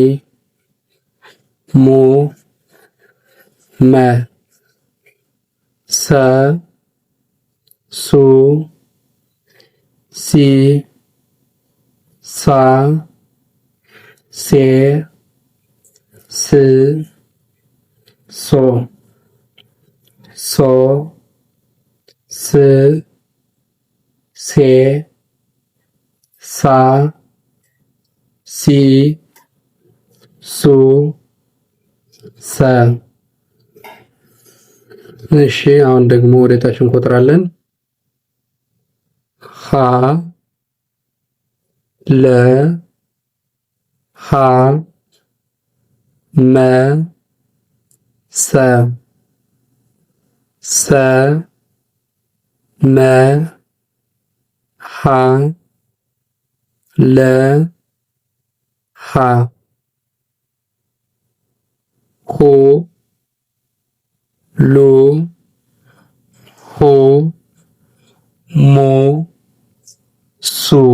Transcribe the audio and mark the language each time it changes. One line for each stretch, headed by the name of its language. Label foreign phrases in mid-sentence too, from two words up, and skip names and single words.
Amharic: ሙ፣ መ፣ ሰ፣ ሱ፣ ሲ፣ ሳ፣ ሴ፣ ስ፣ ሶ፣ ሶ፣ ስ፣ ሴ፣ ሳ፣ ሲ፣ ሱ፣ ሰ። እሺ አሁን ደግሞ ወደ ታች እንቆጥራለን። ሀ፣ ለ፣ ሀ፣ መ፣ ሰ፣ ሰ፣ መ፣ ሀ፣ ለ፣ ሀ፣ ሁ፣ ሉ፣ ሁ፣ ሙ፣ ሱ፣